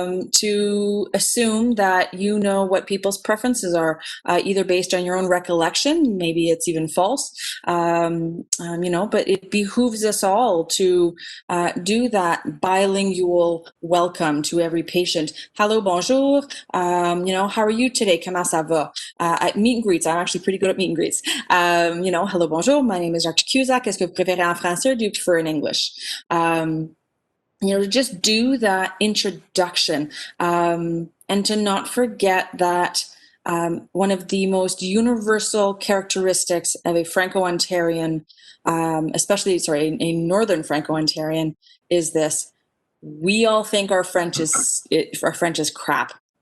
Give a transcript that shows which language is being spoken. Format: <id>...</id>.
<en>to assume that you know what people's preferences are, either based on your own recollection, maybe it's even false, you know, but it behooves us all to do that bilingual welcome to every patient. Hello, bonjour, you know, how are you today?</en> <fr>Comment ça va?</fr> <en>At meet and greets, I'm actually pretty good at meet and greets. You know, hello, bonjour, my name is Dr. Cusack.</en> <fr>Est-ce que vous préférez en français</fr> <en>or do you prefer in English? You know, to just do that introduction, and to not forget that one of the most universal characteristics of a Franco-Ontarian, especially, a Northern Franco-Ontarian, is this: we all think our French is crap.</en>